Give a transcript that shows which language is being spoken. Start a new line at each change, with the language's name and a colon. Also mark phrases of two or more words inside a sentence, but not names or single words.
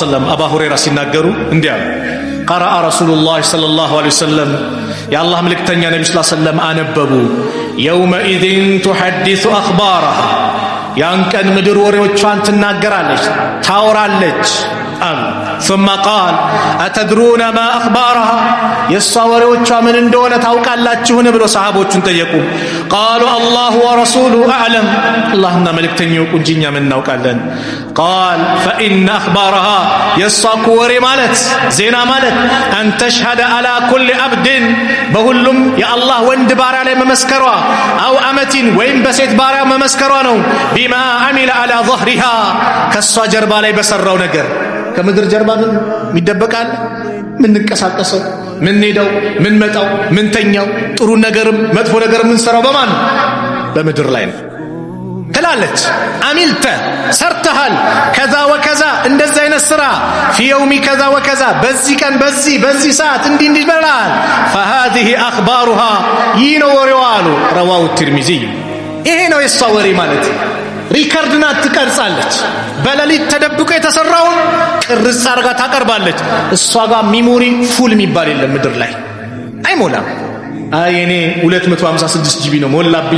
Amharic: ወሰለም አባ ሁረይራ ሲናገሩ እንዲህ አሉ።
Arabic: قرأ رسول الله صلى الله عليه وسلم
Amharic: የአላህ መልእክተኛ ነቢዩ
Arabic: صلى الله عليه وسلم
Amharic: አነበቡ።
Arabic: يومئذ تحدث أخبارها
Amharic: ያን ቀን ምድር ወሬዎቿን ትናገራለች፣ ታወራለች አሉ።
Arabic: ثم قال أتدرون ما أخبارها
Amharic: የሷ ወሬዎቿ ምን እንደሆነ ታውቃላችሁን ብሎ ሰሃቦቹን ጠየቁ።
Arabic: قالوا الله ورسوله أعلم
Amharic: አላህና መልእክተኛው እንጂ እኛ ምን እናውቃለን።
Arabic: قال فإن أخبارها
Amharic: የሷ ወሬ ማለት ዜና ማለት
Arabic: أن تشهد على كل عبد
Amharic: በሁሉም የአላህ ወንድ ባሪያ ላይ መመስከሯ
Arabic: أو أمة
Amharic: ወይም በሴት ባሪያ መመስከሯ ነው።
Arabic: بما عمل على ظهرها
Amharic: ከሷ ጀርባ ላይ በሰራው ነገር። ከምድር ጀርባ ምን ይደበቃል? ምን እንቀሳቀሰው፣ ምን ሄደው፣ ምን መጣው፣ ምን ተኛው፣ ጥሩ ነገርም መጥፎ ነገርም ምን ሰራው በማን በምድር ላይ ነው ትላለች። አሚልተ ሰርተሃል
Arabic: كذا وكذا
Amharic: እንደዚህ አይነት ስራ
Arabic: في يوم كذا وكذا
Amharic: በዚህ ቀን በዚህ ሰዓት እንዲህ ይበላል።
Arabic: فهذه اخبارها
Amharic: ይነው ወሬው አሉ
Arabic: رواه الترمذي።
Amharic: ይሄ ነው የሷ ወሬ ማለት። ሪከርድና ትቀርጻለች። በሌሊት ተደብቆ የተሰራውን ቅርጽ አርጋ ታቀርባለች። እሷ ጋር
English: memory full
Amharic: የሚባል የለም ምድር ላይ አይሞላም። አይ እኔ 256 ጂቢ ነው ሞላብኝ